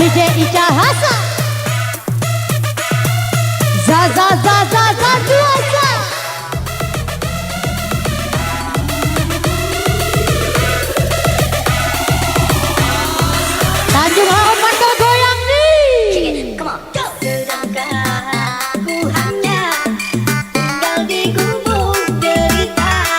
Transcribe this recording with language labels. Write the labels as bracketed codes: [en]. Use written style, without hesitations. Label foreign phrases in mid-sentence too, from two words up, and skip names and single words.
[id] Ica Hasan. Za duasa. Tanjung Harapan bergoyang nih. [en] Come on, go. [id] Sedangkan aku hanya tinggal di gubuk derita.